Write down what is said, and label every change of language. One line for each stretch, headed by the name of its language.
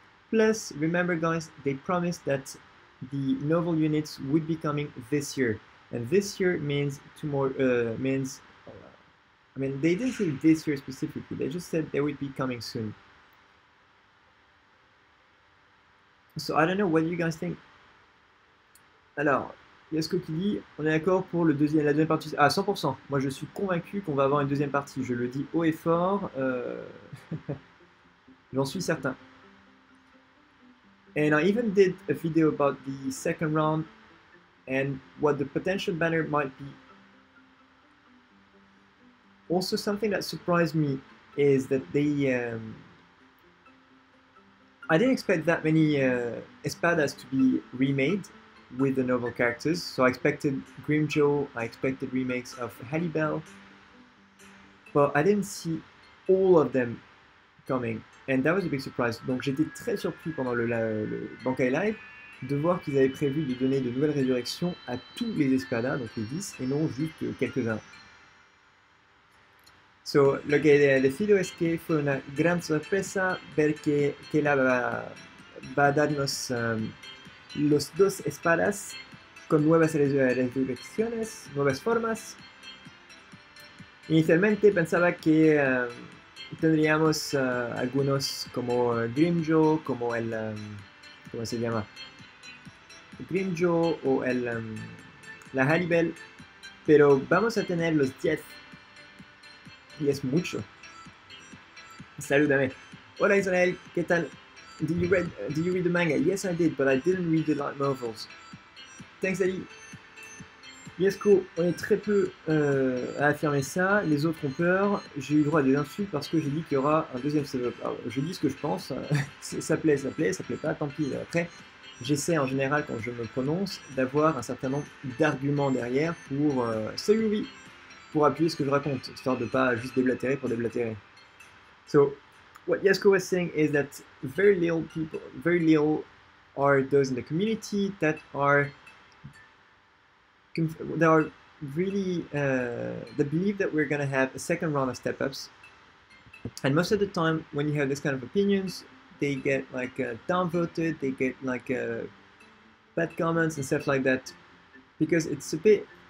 English: Plus, remember guys, they promised that the novel units would be coming this year. And this year means tomorrow, I mean, they didn't say this year specifically, they just said they would be coming soon. So I don't know, what do you guys think?
French: Alors, Yasko qui dit, on est d'accord pour la deuxième partie. Ah, 100%. Moi, je suis convaincu qu'on va avoir une deuxième partie. Je le dis haut et fort. J'en suis certain.
English: And I even did a video about the second round and what the potential banner might be. Also, something that surprised me is that they... I didn't expect that many espadas to be remade, with the novel characters. So I expected Grimjo, I expected remakes of Hallibell, but I didn't see all of them coming. And that was a big surprise.
French: Donc j'étais très surpris pendant le Bankai Live de voir qu'ils avaient prévu de donner de nouvelles résurrections à tous les espadas, donc les 10, et non juste quelques-uns.
Spanish: So, lo que decido es que fue una gran sorpresa ver que KLab va a darnos los dos espadas con nuevas resurrecciones, nuevas formas. Inicialmente pensaba que tendríamos algunos como Grimjo, como el... ¿cómo se llama? Grimjo o la Hallibell, pero vamos a tener los 10. Y es mucho. Saludame. Hola Israel, ¿qué tal?
English: Did you read the manga? Yes, I did, but I didn't read the light novels. Thanks, Ali. Yes, cool.
French: On est très peu à affirmer ça. Les autres ont peur. J'ai eu droit à des insultes parce que j'ai dit qu'il y aura un deuxième setup. Alors, je dis ce que je pense. Ça plaît, ça plaît pas, tant pis. Après, j'essaie en général, quand je me prononce, d'avoir un certain nombre d'arguments derrière pour pour appuyer ce que je raconte, histoire de pas juste déblatérer pour déblatérer.
English: So, what Yasko was saying is that very little are those in the community that are really that believe that we're gonna have a second round of step-ups. And most of the time, when you have this kind of opinions, they get like downvoted, they get like bad comments and stuff like that, because it's a bit.